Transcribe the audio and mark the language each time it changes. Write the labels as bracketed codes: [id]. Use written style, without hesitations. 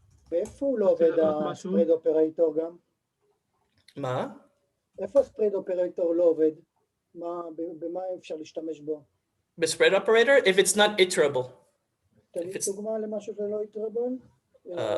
[he] ואיפה הוא לא עובד הספרד אופרייטור גם? מה? איפה הספרד אופרייטור לא עובד? במה אפשר להשתמש בו? [en] בספרד operator, if it's not iterable. [he] תן לי דוגמה למשהו שלא iterable?